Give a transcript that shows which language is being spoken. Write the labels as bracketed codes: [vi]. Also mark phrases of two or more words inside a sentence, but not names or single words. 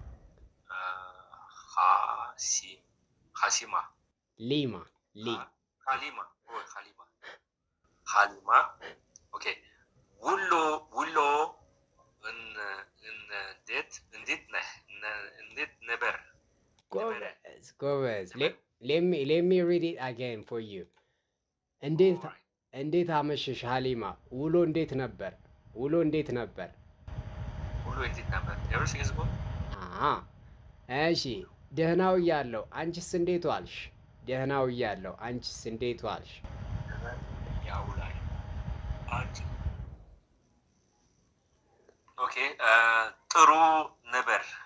[am] ሀሲማ ሊማ ሀሊማ ኦኬ። ውሎ እንዴት ነህ? እንዴት ነበር? [en] ጎበዝ። let me read it again for you. [am] እንዴት አመሸሽ ሀሊማ? ውሎ እንዴት ነበር? ውሎ እንዴት ነበር? [en] Everything is good? [am] እሺ ደህናው እያለሁ አንቺስ እንዴት ዋልሽ? ደህናው እያለሁ አንቺስ እንዴት ዋልሽ? ኦኬ ጥሩ ነበር።